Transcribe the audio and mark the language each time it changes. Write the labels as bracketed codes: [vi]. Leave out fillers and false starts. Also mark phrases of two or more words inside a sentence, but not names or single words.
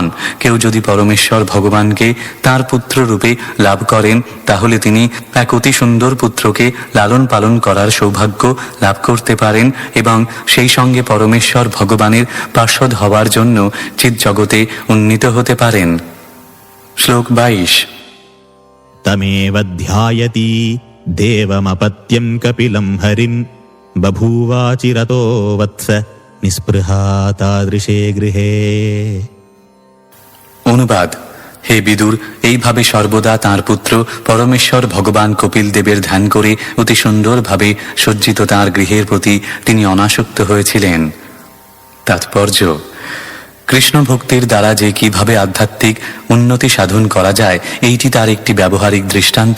[bn] কেউ যদি পরমেশ্বর ভগবানকে তার পুত্র রূপে লাভ করেন তাহলে তিনি এক অতি সুন্দর পুত্রকে লালন পালন করার সৌভাগ্য লাভ করতে পারেন এবং সেই সঙ্গে পরমেশ্বর ভগবানের পার্ষদ হওয়ার জন্য চিৎজগতে উন্নীত হতে পারেন। শ্লোক 22। [sa] तमेव ध्यायति देवमपत्यं कपिलं हरिं बभूवाचिरतो वत्स निस्पृहा तादृशे गृहे। [bn] অনুবাদ: হে বিদুর, এইভাবে সর্বদা তাঁর পুত্র পরমেশ্বর ভগবান কপিল দেবের ধ্যান করে অতি সুন্দরভাবে সজ্জিত তাঁর গৃহের প্রতি তিনি অনাসক্ত হয়েছিলেন। তাৎপর্য: কৃষ্ণ ভক্তির দ্বারা যে কিভাবে আধ্যাত্মিক উন্নতি সাধন করা যায় এইটি তার একটি ব্যবহারিক দৃষ্টান্ত।